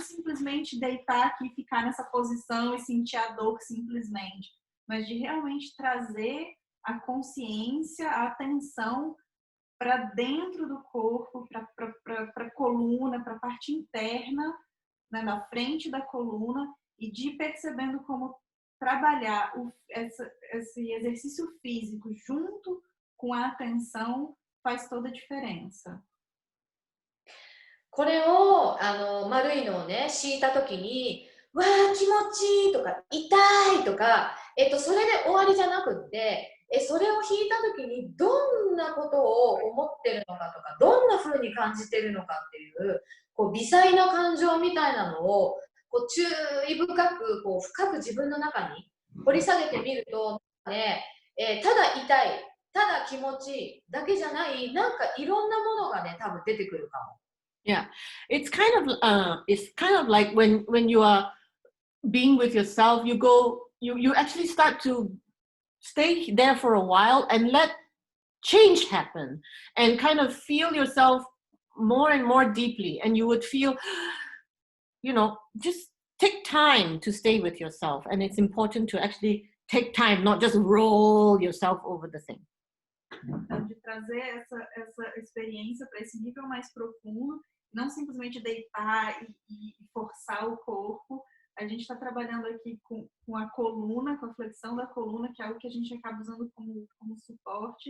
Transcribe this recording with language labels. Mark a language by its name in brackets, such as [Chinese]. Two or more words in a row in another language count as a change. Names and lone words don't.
[Portuguese] simplesmente deitar aqui e ficar nessa posição e sentir a dor simplesmente, mas de realmente trazer a consciência, a atenção para dentro do corpo, para a coluna, para a parte interna, né, na frente da coluna, e de percebendo como trabalhar esse exercício físico junto com a atenção faz toda a diferença. [Japanese] これを丸いのをね敷いた時にわー気持ちいいとか痛いとか、それで終わりじゃなくって、それを引いた時にどんなことを思ってるのかとかどんな風に感じてるのかっていうこう微細な感情みたいなのをこう注意深くこう深く自分の中に掘り下げてみるとね、ただ痛いただ気持ちいいだけじゃないなんかいろんなものがね多分出てくるかも。 [English] Yeah, it's kind of like when you are being with yourself, you actually start to stay there for a while and let change happen and kind of feel yourself more and more deeply, and you would feel, just take time to stay with yourself, and it's important to actually take time, not just roll yourself over the thing. [Portuguese] Então, de trazer essa experiência para esse nível mais profundo, não simplesmente deitar e forçar o corpo. A gente está trabalhando aqui com a coluna, com a flexão da coluna, que é algo que a gente acaba usando como suporte.